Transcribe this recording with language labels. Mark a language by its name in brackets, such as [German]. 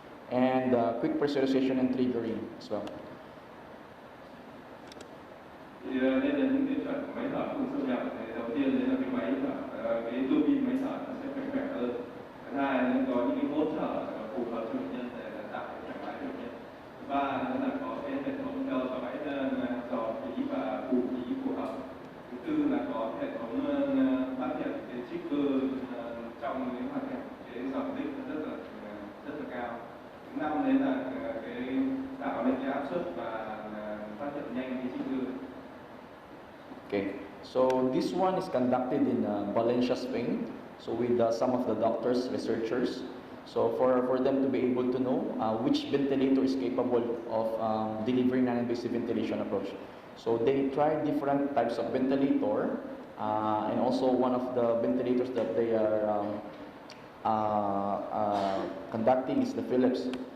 [English] And quick pressurization and triggering as well. [Vietnamese] Thì đây là những cái chuẩn máy thở không xâm nhập. Thì đầu tiên đấy là cái máy thở, cái tua bin máy thở nó sẽ phải khỏe hơn. Thứ hai là có những cái hỗ trợ phù hợp cho bệnh nhân để tạo cái thoải mái cho bệnh nhân. Thứ ba là có cái hệ thống theo dõi dò khí và bù khí phù hợp. Thứ tư là có hệ thống phát hiện cái trigger trong cái hoàn cảnh cái dòng tích rất là cao. Thứ năm đấy là cái tạo nên cái áp suất và phát hiện nhanh cái trigger. [English] Okay, so this one is conducted in Valencia, Spain. So with some of the doctors, researchers, so for them to be able to know which ventilator is capable of delivering non-invasive ventilation approach. So they tried different types of ventilator, and also one of the ventilators that they are conducting is the Philips.